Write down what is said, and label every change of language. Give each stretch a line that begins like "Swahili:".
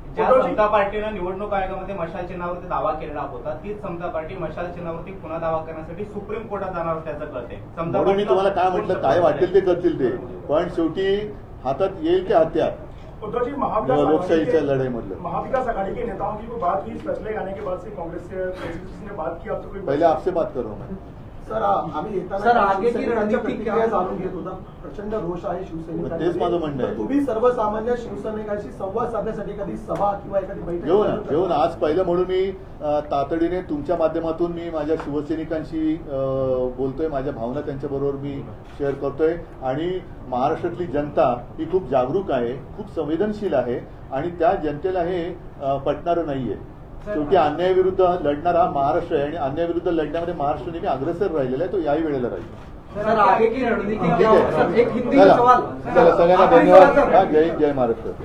Marathi: ज्या समता पार्टीनं निवडणूक आयोगामध्ये मशाल चिन्हावरती दावा केलेला होता तीच समता पार्टी मशाल चिन्हावरती पुन्हा दावा करण्यासाठी सुप्रीम कोर्टात जाणार त्याचं कळते. म्हणून मी तुम्हाला काय म्हटलं, काय वाटेल ते करतील ते, पण शेवटी हातात येईल ते हत्यार लोकशाहीच्या लढाईमधलं.
Hindi: महाविकास आघाड़ी के नेताओं की कोई बात हुई फैसले आने के बाद से कांग्रेस से बात की? अब तो कोई पहले आपसे बात करो मैं.
Marathi: सर आम्ही येताना
Hindi: आगे की
Marathi: रणनीती काय जाणून घेत होता. प्रचंड रोष आहे शिवसैनिकांमध्ये. तेच माझं म्हणणं आहे. तुम्ही सर्वसामान्य शिवसैनिकांशी संवाद साधण्यासाठी कधी सभा किंवा एखादी बैठक घेऊन आज पहिलं म्हणून मी तातडीने तुमच्या माध्यमातून मी माझ्या शिवसैनिकांशी बोलतोय, माझ्या भावना त्यांच्याबरोबर मी शेअर करतोय आणि महाराष्ट्रातली जनता ही खूप जागरूक आहे, खूप संवेदनशील आहे आणि त्या जनतेला हे पटणारं नाहीये. शेवटी अन्यायाविरुद्ध लढणारा महाराष्ट्र आहे आणि अन्यायाविरुद्ध लढण्यामध्ये महाराष्ट्र नेहमी अग्रेसर राहिलेला आहे, तो याही वेळेला राहील.
Hindi: सर आगे की रणनीति एक हिंदी
Marathi: चला
Hindi: सवाल.
Marathi: सगळ्यांना धन्यवाद. जय हिंद, जय महाराष्ट्र.